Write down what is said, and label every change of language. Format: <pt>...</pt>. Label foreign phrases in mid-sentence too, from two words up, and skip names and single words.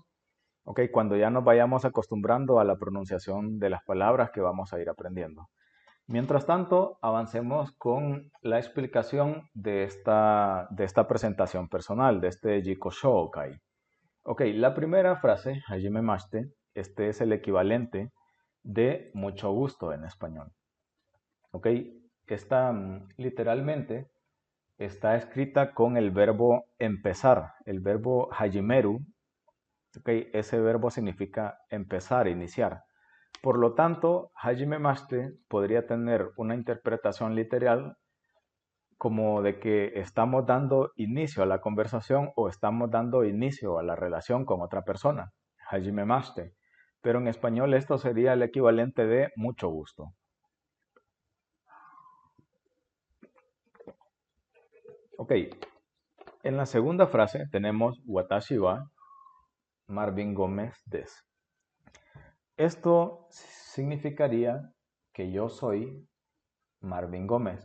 <es>¿Ok? Cuando ya nos vayamos acostumbrando a la pronunciación de las palabras que vamos a ir aprendiendo. Mientras tanto, avancemos con la explicación de esta presentación personal, de este</es> <ja>自己紹介.</ja> <es>Ok, la primera frase,</es> <ja>はじめまして,</ja> <es>este es el equivalente de mucho gusto en español. Ok, esta literalmente está escrita con el verbo empezar, el verbo hajimeru. Ok, ese verbo significa empezar, iniciar. Por lo tanto,</es> <ja>はじめまして</ja> <es>podría tener una interpretación literal como de que estamos dando inicio a la conversación o estamos dando inicio a la relación con otra persona.</es> <ja>はじめまして.</ja> <es>Pero en español esto sería el equivalente de mucho gusto. Ok, en la segunda frase tenemos</es> <ja>watashi wa Marvin Gómez des.</ja> <es>Esto significaría que yo soy Marvin Gómez.</es>